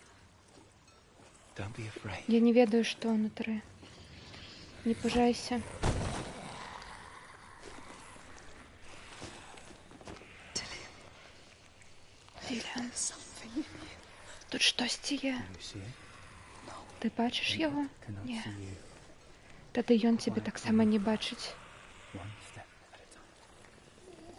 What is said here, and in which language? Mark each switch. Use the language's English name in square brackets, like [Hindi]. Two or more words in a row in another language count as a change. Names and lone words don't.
[English] Don't be afraid. [Belarusian] Я не ведаю, што ўнутры. Не пужайся. Ліліан, тут штосьці є. [English] You see it? [Belarusian] Ты бачыш яго? [English] Cannot [Belarusian] Не. [English] see you. [Belarusian] Тады ён цябе таксама не бачыць. [English] One step at a time.